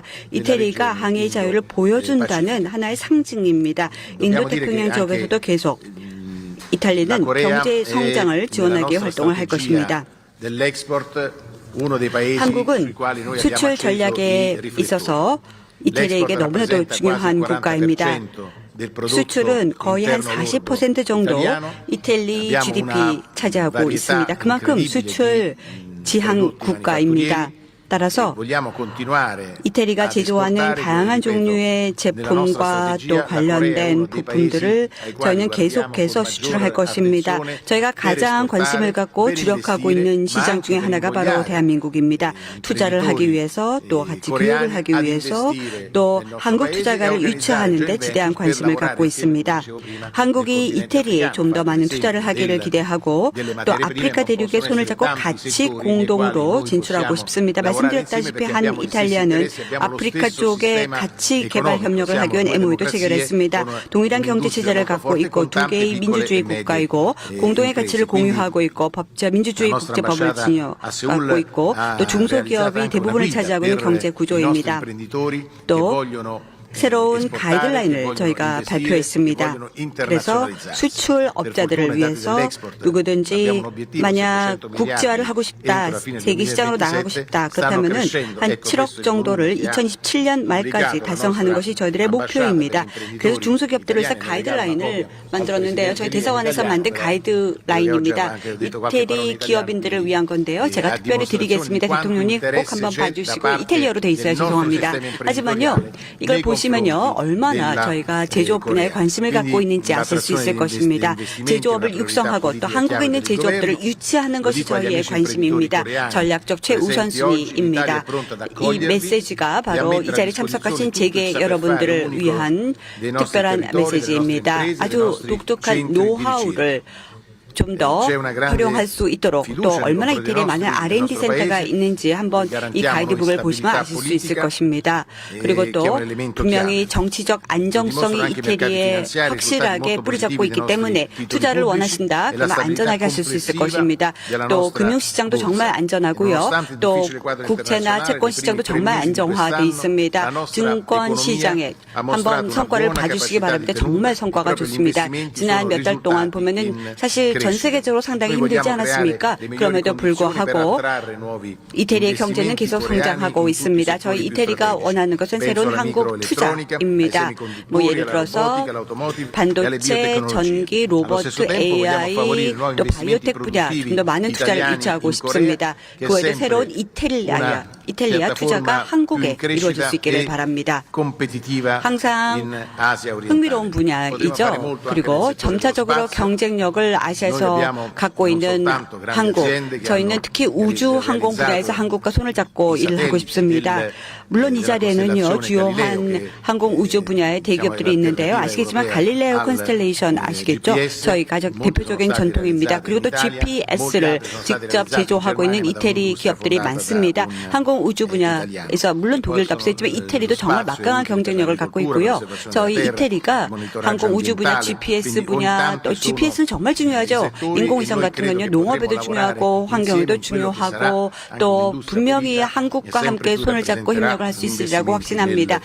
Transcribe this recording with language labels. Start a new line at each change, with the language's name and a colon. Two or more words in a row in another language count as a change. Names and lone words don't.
Korean: 이태리가 항해의 자유를 보여준다는 하나의 상징입니다. 인도태평양 지역에서도 계속 이탈리아는 경제 성장을 지원하기 위해 활동을 할 것입니다. 한국은 수출 전략에 있어서 이태리에게 너무나도 중요한 국가입니다.
Italian: del prodotto
Korean: 수출은 거의 한
Italian: interno
Korean: 40% 정도
Italian: italiano.
Korean: 이탈리
Italian: Abbiamo
Korean: GDP
Italian: una
Korean: 차지하고
Italian: varietà
Korean: 있습니다. 그만큼
Italian: incredibile
Korean: 수출
Italian: di
Korean: 지향
Italian: prodotti
Korean: 국가입니다.
Italian: manifatturieri.
Korean: 따라서
Italian: Vogliamo continuare
Korean: 이태리가
Italian: ad
Korean: 제조하는
Italian: esportare,
Korean: 다양한
Italian: ripeto,
Korean: 종류의
Italian: nella
Korean: 제품과
Italian: nostra
Korean: 또
Italian: strategia, la Corea è
Korean: 관련된
Italian: uno dei
Korean: 부품들을
Italian: paesi ai quali
Korean: 저희는
Italian: guardiamo
Korean: 계속해서
Italian: con
Korean: 수출할
Italian: maggiore
Korean: 것입니다.
Italian: attenzione
Korean: 저희가
Italian: per
Korean: 가장 관심을
Italian: esportare,
Korean: 갖고
Italian: per
Korean: 주력하고
Italian: investire,
Korean: 있는
Italian: ma
Korean: 시장
Italian: anche
Korean: 중에
Italian: per
Korean: 하나가 바로
Italian: invogliare
Korean: 대한민국입니다. 투자를 하기
Italian: imprenditori,
Korean: 위해서 또 같이
Italian: coreani
Korean: 교육을 하기
Italian: ad
Korean: 위해서
Italian: investire
Korean: 또
Italian: nel nostro
Korean: 한국
Italian: paese
Korean: 투자가를
Italian: e organizzare
Korean: 유치하는 데
Italian: joint
Korean: 지대한
Italian: ventures per
Korean: 관심을
Italian: lavorare
Korean: 갖고
Italian: assieme,
Korean: 있습니다.
Italian: come dicevo prima,
Korean: 한국이
Italian: nel continente
Korean: 이태리에
Italian: africano,
Korean: 좀 더 많은
Italian: fare
Korean: 투자를
Italian: esempio
Korean: 하기를 기대하고
Italian: delle
Korean: 또
Italian: materie prime,
Korean: 아프리카
Italian: ma
Korean: 대륙에
Italian: possono
Korean: 손을
Italian: essere
Korean: 잡고
Italian: tanti
Korean: 같이
Italian: settori nei quali
Korean: 공동으로
Italian: noi
Korean: 진출하고
Italian: possiamo
Korean: 싶습니다.
Italian: lavorare
Korean: 말씀드렸다시피
Italian: insieme perché
Korean: 한
Italian: abbiamo gli stessi
Korean: 이탈리아는
Italian: interessi, abbiamo lo
Korean: 아프리카
Italian: stesso
Korean: 쪽에
Italian: sistema
Korean: 같이 개발
Italian: economico.
Korean: 협력을
Italian: Siamo
Korean: 하기 위한
Italian: due
Korean: MOU도
Italian: democrazie
Korean: 체결했습니다.
Italian: con
Korean: 동일한 경제
Italian: un'industria
Korean: 체제를
Italian: molto
Korean: 갖고
Italian: forte,
Korean: 있고
Italian: con
Korean: 두
Italian: tante
Korean: 개의
Italian: piccole
Korean: 민주주의
Italian: e medie
Korean: 국가이고 공동의
Italian: imprese.
Korean: 가치를 공유하고 있고 법자 민주주의
Italian: La nostra
Korean: 국제법을
Italian: ambasciata a Seoul
Korean: 갖고 있고
Italian: ha
Korean: 또
Italian: realizzato
Korean: 중소기업이
Italian: anche una
Korean: 대부분을
Italian: guida
Korean: 차지하고 있는
Italian: per
Korean: 경제
Italian: i nostri
Korean: 구조입니다.
Italian: imprenditori che
Korean: 또
Italian: vogliono
Korean: 새로운
Italian: esportare, che
Korean: 가이드라인을
Italian: vogliono
Korean: 저희가
Italian: investire, che
Korean: 발표했습니다.
Italian: vogliono
Korean: 그래서
Italian: internazionalizzarsi.
Korean: 수출업자들을
Italian: Per fortuna, i dati
Korean: 위해서
Italian: dell'export
Korean: 누구든지
Italian: abbiamo un obiettivo,
Korean: 만약
Italian: 700
Korean: 국제화를
Italian: miliardi
Korean: 하고 싶다,
Italian: entro la fine del
Korean: 세계 시장으로
Italian: 2027
Korean: 나가고 싶다,
Italian: stanno
Korean: 그렇다면은
Italian: crescendo.
Korean: 한
Italian: Ecco,
Korean: 7억
Italian: questo è il
Korean: 정도를
Italian: volume che ha
Korean: 2027년 말까지
Italian: obbligato la
Korean: 달성하는
Italian: nostra
Korean: 것이 저희들의
Italian: ambasciata
Korean: 목표입니다.
Italian: per imprenditori
Korean: 그래서 중소기업들을 위해서
Italian: italiani
Korean: 가이드라인을
Italian: proprio
Korean: 만들었는데요.
Italian: al
Korean: 저희
Italian: presidente
Korean: 대사관에서
Italian: italiano,
Korean: 만든
Italian: perché
Korean: 가이드라인입니다.
Italian: ho detto qualche parola in
Korean: 이태리 기업인들을
Italian: italiano,
Korean: 위한 건데요. 제가
Italian: a
Korean: 특별히 드리겠습니다.
Italian: dimostrazione di
Korean: 대통령님
Italian: quanto
Korean: 꼭 한번
Italian: interesse c'è
Korean: 봐주시고
Italian: da parte
Korean: 이탈리아로 돼 있어요.
Italian: del nostro
Korean: 죄송합니다.
Italian: sistema
Korean: 하지만요.
Italian: imprenditoriale
Korean: 이걸
Italian: nei
Korean: 보시면요.
Italian: confronti
Korean: 얼마나
Italian: della
Korean: 저희가 제조업 분야에
Italian: Corea.
Korean: 관심을 갖고
Italian: Quindi
Korean: 있는지 아실 수 있을
Italian: l'attrazione
Korean: 것입니다.
Italian: degli investimenti
Korean: 제조업을
Italian: è una
Korean: 육성하고 또
Italian: priorità
Korean: 한국에 있는
Italian: politica chiave del
Korean: 제조업들을
Italian: governo.
Korean: 유치하는
Italian: Lo
Korean: 것이
Italian: dico agli
Korean: 저희의
Italian: amici
Korean: 관심입니다.
Italian: imprenditori
Korean: 전략적
Italian: coreani presenti oggi,
Korean: 최우선순위입니다.
Italian: l'Italia è pronta ad
Korean: 이
Italian: accogliervi
Korean: 메시지가
Italian: e a
Korean: 바로 이
Italian: mettere a
Korean: 자리에
Italian: disposizione
Korean: 참석하신
Italian: tutto il
Korean: 재계
Italian: saper fare
Korean: 여러분들을
Italian: unico
Korean: 위한
Italian: dei nostri
Korean: 특별한
Italian: territori, delle nostre
Korean: 메시지입니다.
Italian: imprese, dei
Korean: 아주
Italian: nostri
Korean: 독특한
Italian: centri di
Korean: 노하우를 좀 더
Italian: c'è una grande
Korean: 활용할 수 있도록 또
Italian: fiducia nei
Korean: 얼마나
Italian: confronti
Korean: 이태리에
Italian: dei
Korean: 많은
Italian: nostri-
Korean: R&D
Italian: del nostro
Korean: 센터가
Italian: paese.
Korean: 있는지 한번 이
Italian: Garantiamo
Korean: 가이드북을
Italian: noi
Korean: 보시면
Italian: stabilità
Korean: 아실 수 있을
Italian: politica,
Korean: 것입니다. 그리고
Italian: che è
Korean: 또
Italian: un elemento
Korean: 분명히
Italian: chiave.
Korean: 정치적 안정성이
Italian: dimostrano anche i mercati
Korean: 이태리에
Italian: finanziari,
Korean: 확실하게
Italian: risultati molto
Korean: 뿌리잡고
Italian: positivi
Korean: 있기
Italian: dei
Korean: 때문에
Italian: nostri
Korean: 투자를
Italian: titoli
Korean: 원하신다.
Italian: pubblici e la
Korean: 그러면
Italian: stabilità
Korean: 안전하게 하실 수 있을
Italian: complessiva
Korean: 것입니다.
Italian: della
Korean: 또
Italian: nostra
Korean: 금융시장도 정말
Italian: borsa.
Korean: 안전하고요.
Italian: Nonostante il
Korean: 또
Italian: difficile quadro
Korean: 국채나
Italian: internazionale
Korean: 채권
Italian: dei
Korean: 시장도
Italian: primi tre
Korean: 정말
Italian: mesi di
Korean: 안정화돼
Italian: quest'anno,
Korean: 있습니다.
Italian: la nostra
Korean: 증권
Italian: economia
Korean: 시장에
Italian: ha mostrato
Korean: 한번
Italian: una
Korean: 성과를
Italian: buona
Korean: 봐주시기
Italian: capacità
Korean: 바랍니다.
Italian: di tenuta.
Korean: 정말 성과가
Italian: Proprio gli
Korean: 좋습니다.
Italian: investimenti
Korean: 지난
Italian: sono
Korean: 몇 달 동안
Italian: risultati
Korean: 보면은
Italian: in
Korean: 사실 전
Italian: crescita.
Korean: 세계적으로 상당히
Italian: Noi
Korean: 힘들지
Italian: vogliamo creare
Korean: 않았습니까?
Italian: le migliori
Korean: 그럼에도
Italian: condizioni per
Korean: 불구하고
Italian: attrarre nuovi
Korean: 이태리의 경제는
Italian: investimenti
Korean: 계속
Italian: coreani
Korean: 성장하고
Italian: in tutti i
Korean: 있습니다.
Italian: settori
Korean: 저희
Italian: più
Korean: 이태리가
Italian: strategici.
Korean: 원하는 것은
Italian: Penso
Korean: 새로운
Italian: alla
Korean: 한국
Italian: microelettronica, ai
Korean: 투자입니다.
Italian: semiconduttori,
Korean: 뭐 예를
Italian: alla
Korean: 들어서
Italian: robotica, all'automotive e alle
Korean: 반도체,
Italian: biotecnologie.
Korean: 전기,
Italian: Allo
Korean: 로봇,
Italian: stesso tempo vogliamo
Korean: AI,
Italian: favorire nuovi
Korean: 또
Italian: investimenti
Korean: 바이오텍 분야 좀
Italian: produttivi
Korean: 더 많은 투자를
Italian: italiani
Korean: 유치하고
Italian: in
Korean: 싶습니다.
Italian: Corea, che è
Korean: 그 외에도
Italian: sempre
Korean: 새로운
Italian: una
Korean: 이탈리아 투자가
Italian: piattaforma
Korean: 한국에
Italian: più in
Korean: 이루어질
Italian: crescita
Korean: 수 있기를
Italian: e
Korean: 바랍니다.
Italian: competitiva
Korean: 항상
Italian: in Asia orientale.
Korean: 흥미로운
Italian: Potremo fare
Korean: 분야이죠.
Italian: molto anche nel
Korean: 그리고
Italian: settore dello
Korean: 점차적으로
Italian: spazio.
Korean: 경쟁력을
Italian: Noi
Korean: 아시아에서
Italian: abbiamo
Korean: 갖고
Italian: non
Korean: 있는
Italian: soltanto grandi
Korean: 한국,
Italian: aziende che
Korean: 저희는
Italian: hanno
Korean: 특히 우주 항공 분야에서
Italian: realizzato
Korean: 한국과 손을 잡고
Italian: i
Korean: 일을 하고
Italian: satelliti
Korean: 싶습니다.
Italian: del-
Korean: 물론 이
Italian: della
Korean: 자리에는요,
Italian: costellazione
Korean: 주요한
Italian: Galileo, che,
Korean: 항공 우주 분야의
Italian: diciamo,
Korean: 대기업들이
Italian: è
Korean: 있는데요.
Italian: l'alternativa
Korean: 아시겠지만
Italian: europea
Korean: 갈릴레오
Italian: al
Korean: 컨스텔레이션 아시겠죠?
Italian: GPS,
Korean: 저희 가장
Italian: molti
Korean: 대표적인
Italian: sono stati
Korean: 전통입니다.
Italian: realizzati
Korean: 그리고 또
Italian: in Italia,
Korean: GPS를
Italian: molti altri sono stati
Korean: 직접
Italian: realizzati in
Korean: 제조하고 있는
Italian: Germania,
Korean: 이태리
Italian: da un'industria
Korean: 기업들이
Italian: fondata
Korean: 많습니다.
Italian: da un
Korean: 항공 우주 분야에서
Italian: italiano.
Korean: 물론 독일도 앞서있지만 이태리도 정말 막강한 경쟁력을 갖고 있고요. 저희 이태리가 항공 우주 분야, GPS 분야, 또 GPS는 정말 중요하죠. 인공위성 같은 건요, 농업에도 중요하고 환경에도 중요하고 또 분명히 한국과 함께 손을 잡고 협력을 할 수 있으리라고 확신합니다.